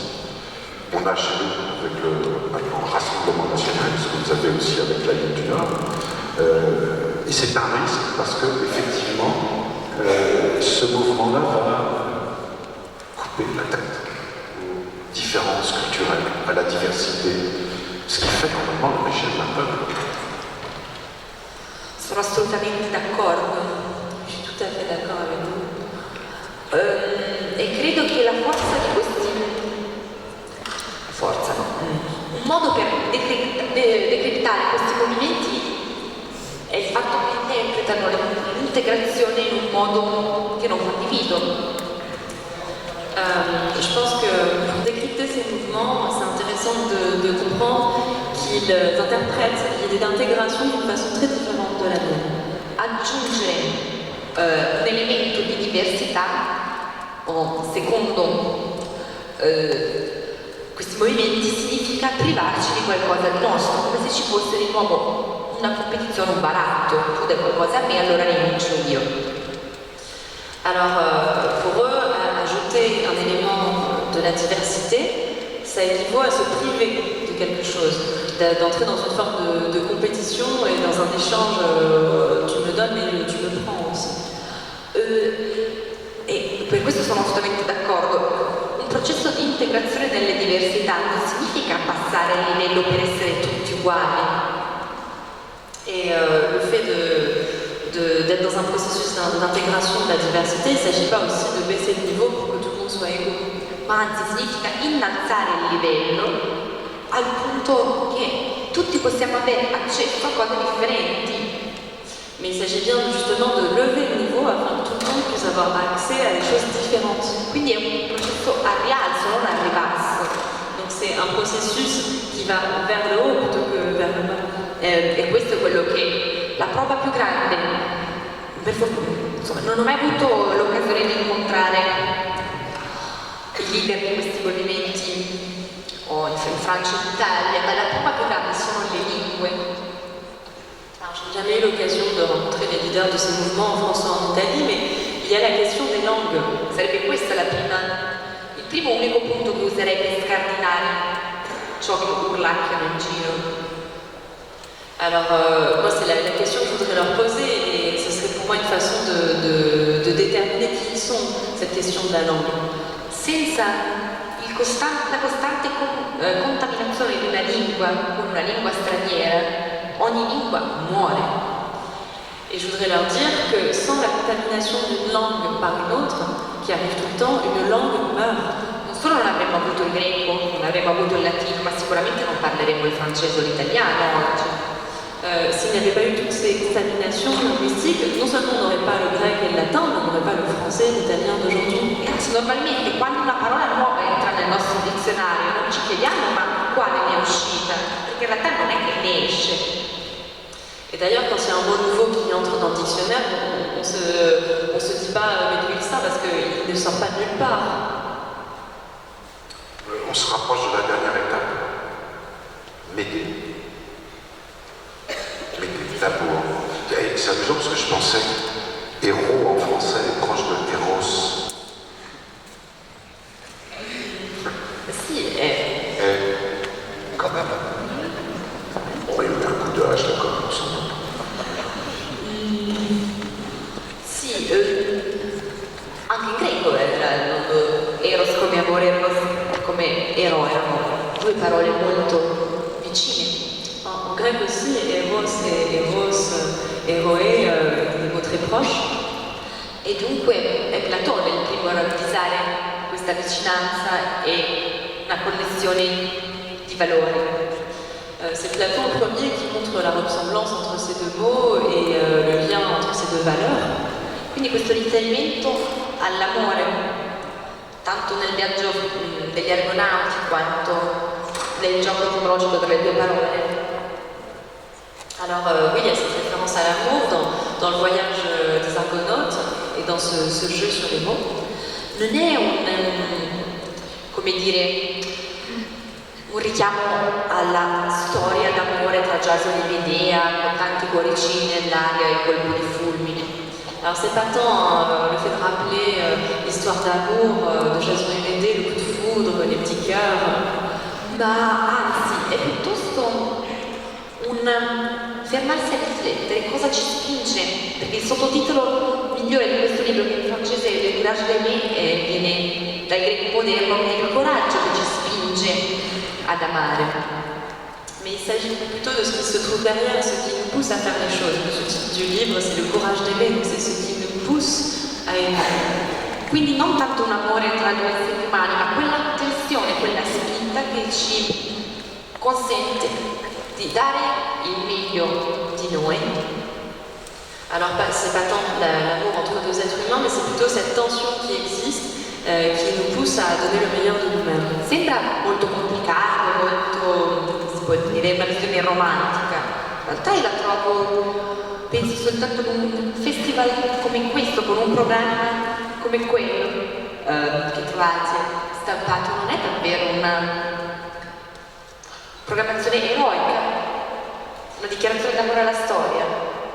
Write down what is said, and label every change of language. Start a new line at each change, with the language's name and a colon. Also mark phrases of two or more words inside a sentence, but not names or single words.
French: On a chez nous, avec le Rassemblement national, ce que vous avez aussi avec la Ligue du Nord, et c'est un risque parce que effectivement, ce mouvement-là va couper la tête aux différences culturelles, à la diversité, ce qui fait normalement la richesse d'un peuple.
Italian: Sono assolutamente d'accordo.
French: Je suis tout à fait d'accord avec vous.
Italian: E credo che la forza di questi... forza, no? Un modo per decretare questi movimenti è il fatto che interpretano l'integrazione in un modo che non condivido.
French: Je pense que pour décrypter ces mouvements, c'est intéressant de comprendre qu'ils interprètent l'idée d'intégration d'une façon très différente de la mienne.
Italian: Aggiungere un elemento di diversità, secondo questi movimenti, significa privarci di qualcosa di nostro, come se ci fosse di nuovo una competizione, un baratto. Tu dai qualcosa a me, allora rinuncio io.
French: Alors pour eux, ajouter un élément de la diversité, ça équivaut à se priver de quelque chose, d'entrer dans une forme de compétition et dans un échange, tu me donnes mais tu me prends aussi.
Italian: E per questo sono assolutamente d'accordo. Un processo di integrazione delle diversità non significa passare il livello per essere tutti uguali.
French: Et le fait d'être dans un processus d'intégration de la diversité, il ne s'agit pas aussi de baisser le niveau pour que tout le monde soit égaux.
Italian: Ma anzi significa innalzare il livello al punto che tutti possiamo avere accesso a cose differenti.
French: Mais il s'agit bien justement de lever le niveau afin que tout le monde puisse avoir accès à des choses différentes.
Italian: Quindi è un processo a rialzo, non a ribasso.
French: Donc c'est un processus qui va vers le haut plutôt que vers le bas.
Italian: E questo è quello che la prova più grande, insomma, Non ho mai avuto l'occasione di incontrare i leader di questi movimenti o in Francia e in Italia, ma la prova più grande sono le lingue.
French: alors, je n'ai jamais eu l'occasion de rencontrer les leaders de ces mouvements en France ou en Italie, mais il y a la question des langues.
Italian: Sarebbe questo il primo unico punto che userei per scardinare ciò che urlacchiano in giro.
French: Alors, moi, c'est la question que je voudrais leur poser, et ce serait pour moi une façon de déterminer qui ils sont, cette question de la langue.
Italian: Senza la costante contaminazione di una lingua con una lingua straniera, ogni lingua muore.
French: Et je voudrais leur dire que sans la contamination d'une langue par une autre, qui arrive tout le temps, une langue meurt.
Italian: Non solo non avremmo avuto il greco, non avremmo avuto il latino, ma sicuramente non parleremo il francese o l'italiano oggi.
French: S'il n'y avait pas eu toutes ces contaminations linguistiques, non seulement on n'aurait pas le grec et le latin, mais on n'aurait pas le français et l'italien d'aujourd'hui.
Italian: Anzi, normalmente quando una parola nuova entra nel nostro dizionario non ci chiediamo ma quale ne è uscita, perché in realtà non è che ne esce.
French: Et d'ailleurs, quand il y a un mot nouveau qui entre dans le dictionnaire, on se dit pas mais d'où il sort, parce qu'il ne sort pas de nulle part. On se rapproche de la dernière étape. M'aider. L'amour. C'est amusant parce que je pensais héros en français est proche de héros. Si, Quand même. On va y mettre un coup de hache là comme on s'en doute.
Italian: Sì, anche in greco eros come amore, eros come eroe erano due parole molto vicine.
French: en grec aussi, Eros et Eros, Eroe, des mots très proches.
Italian: E dunque è Platone il primo a ravvisare questa vicinanza e una connessione di valori.
French: C'est Platon le premier qui montre la ressemblance entre ces deux mots et le lien entre ces deux valeurs.
Italian: Quindi questo riferimento all'amore, tanto nel viaggio degli Argonauti quanto nel gioco etimologico tra le due parole.
French: Alors oui, il y a cette référence à l'amour dans le voyage des Argonautes et dans ce jeu sur les mots.
Italian: Non è come dire, un richiamo alla storia d'amore tra Giasone e Medea, con tanti cuoricini nell'aria e colpi di fulmini.
French: Alors c'est pas tant le fait de rappeler l'histoire d'amour de Jason et Médée, le coup de foudre, les petits cœurs,
Italian: ma anzi è piuttosto un fermarsi a riflettere cosa ci spinge, perché il sottotitolo migliore di questo libro, che in francese è
French: Le courage d'aimer,
Italian: viene dal greco moderno, che è il coraggio che ci spinge ad amare.
French: Mais il s'agit plutôt de ce qui se trouve derrière, ce qui nous pousse à faire les choses. Le sous-titre du livre, c'est le courage d'aimer, donc c'est ce qui nous pousse à aimer.
Italian: Quindi non tanto un amore tra due esseri umani, ma quella tensione, quella spinta che ci consente di dare il meglio di noi.
French: Alors c'est pas tant l'amour entre deux êtres humains, mais c'est plutôt cette tension qui existe, qui nous pousse à donner le meilleur de nous-mêmes.
Italian: Sembra molto complicato, molto, si può dire, una visione romantica. In realtà io la trovo, penso soltanto con un festival come questo, con un programma come quello che trovate stampato, non è davvero una programmazione eroica, una dichiarazione d'amore alla storia.